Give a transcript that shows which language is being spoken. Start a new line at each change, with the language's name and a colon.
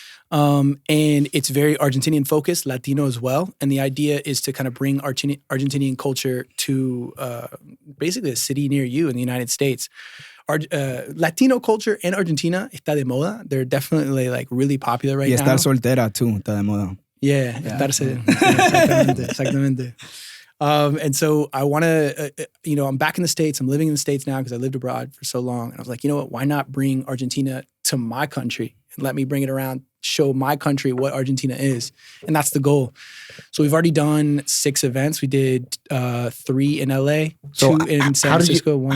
English: And it's very Argentinian focused, Latino as well. And the idea is to kind of bring Argentinian culture to basically a city near you in the United States. Latino culture in Argentina
Spanish: está de moda.
English: They're definitely like really popular right now.
Spanish: Y estar soltera too, está de moda. Yeah. Estarse. Exactamente.
English: And so I want to, I'm back in the States. I'm living in the States now because I lived abroad for so long. And I was like, you know what? Why not bring Argentina to my country and let me bring it around, show my country what Argentina is. And that's the goal. So we've already done 6 events. We did 3 in LA, 2 in San Francisco, 1 in Miami.